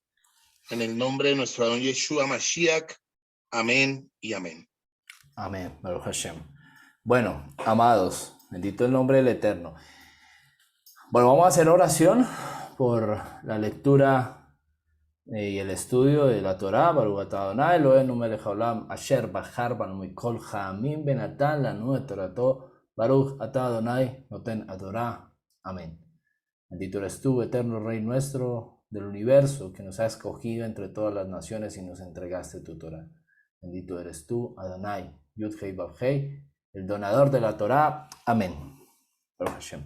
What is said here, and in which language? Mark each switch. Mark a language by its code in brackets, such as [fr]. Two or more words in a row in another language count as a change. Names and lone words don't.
[es] En el nombre de nuestro [he] אדון ישוע משיח. [es] Amén y amén. Amén, [he] ברוך השם. [es] Bueno, amados, bendito el nombre del Eterno. Bueno, vamos a hacer oración por la lectura y el estudio de la Torá. [he] ברוך אתה אדוני אלוהינו מלך העולם אשר בחר בנו מכל העמים ונתן לנו את תורתו. ברוך אתה אדוני נותן תורה. [es] Amén. Bendito eres tú, eterno Rey nuestro del universo, que nos has escogido entre todas las naciones y nos entregaste tu Torá. Bendito eres tú, Adonai, [he] יוד-הי ואו-הי, [es] el donador de la Torá. Amén. [he] ברוך השם.